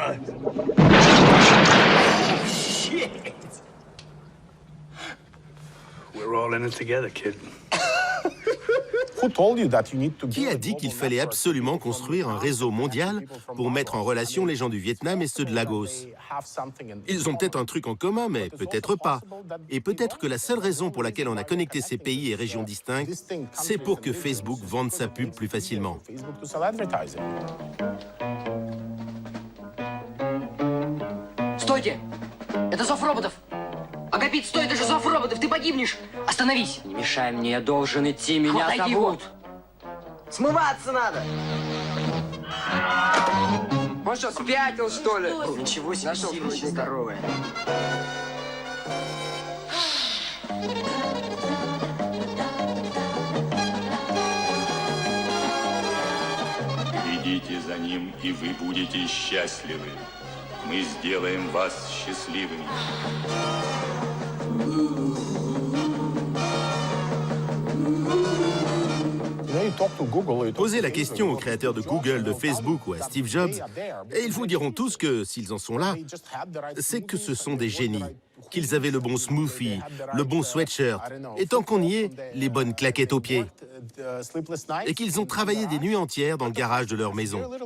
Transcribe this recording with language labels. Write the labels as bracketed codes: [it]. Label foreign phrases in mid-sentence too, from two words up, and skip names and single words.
[en] Shit. We're all in it together, kid. [fr] Qui a dit qu'il fallait absolument construire un réseau mondial pour mettre en relation les gens du Vietnam et ceux de Lagos? Ils ont peut-être un truc en commun, mais peut-être pas. Et peut-être que la seule raison pour laquelle on a connecté ces pays et régions distinctes, c'est pour que Facebook vende sa pub plus facilement. [ru] Стойте! Это зов роботов! Агапит, стой, это же зов роботов, ты погибнешь! Остановись! Не мешай мне, я должен идти, меня зовут! Смываться надо! Он что, спятил, что ли? Ничего себе, силище здоровое. Идите за ним, и вы будете счастливы. Мы сделаем вас счастливыми. [fr] Posez la question aux créateurs de Google, de Facebook ou à Steve Jobs, et ils vous diront tous que, s'ils en sont là, c'est que ce sont des génies, qu'ils avaient le bon smoothie, le bon sweatshirt, et tant qu'on y est, les bonnes claquettes aux pieds, et qu'ils ont travaillé des nuits entières dans le garage de leur maison.